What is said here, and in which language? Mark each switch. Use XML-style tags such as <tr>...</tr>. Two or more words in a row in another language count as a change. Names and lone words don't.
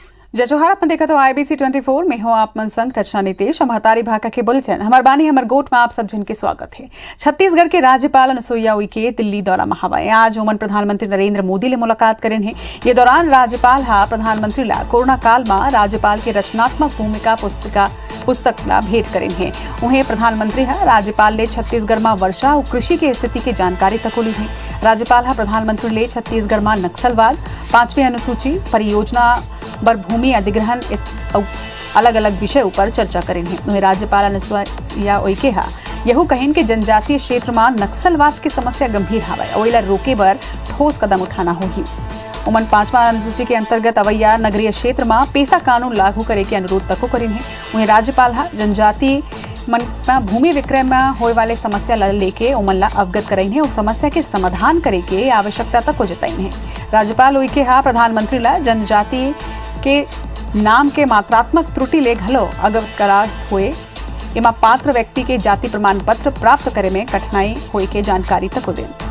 <hne>जय जोहार। अपन देखा तो IBC 24 में हो आप मन संग रचना नितेश महतारी भाका के बुलेटिन हमार बानी हमार गोट में आप सब जन के स्वागत है। छत्तीसगढ़ के राज्यपाल अनुसुईया उइके दिल्ली दौरा में हवाए आज ओमन प्रधानमंत्री नरेंद्र मोदी ले मुलाकात करें है। ये दौरान राज्यपाल हा प्रधानमंत्री ला कोरोना काल में राज्यपाल के रचनात्मक भूमिका पुस्तक ला भेंट करें है। उन्हें प्रधानमंत्री हा राज्यपाल ले छत्तीसगढ़ में वर्षा और कृषि की स्थिति की जानकारी तकोली है। राज्यपाल हा प्रधानमंत्री ले छत्तीसगढ़ में नक्सलवाद 5वीं अनुसूची परियोजना पर भूमि अधिग्रहण अलग अलग विषय पर चर्चा करें है। उन्हें राज्यपाल अनुसुईया उइके हा यहू कहें कि जनजातीय क्षेत्र में नक्सलवाद की समस्या गंभीर हवय और इला रोके बर ठोस कदम उठाना होगी। उमन 5वां अनुसूची के अंतर्गत अवैया नगरीय क्षेत्र में पेशा कानून लागू करे के अनुरोध तको करें है। उन्हें राज्यपाल हा जनजाति मन भूमि विक्रय में होए वाले समस्या ला लेके उमन ला अवगत कराई है और समस्या के समाधान करे के आवश्यकता तक जताई है। राज्यपाल उइके हा प्रधानमंत्री ला जनजाति के नाम के मात्रात्मक त्रुटि ले घलो अवगत करा हुए एमा पात्र व्यक्ति के जाति प्रमाण पत्र प्राप्त करे में कठिनाई होए के जानकारी तक दे।</hne>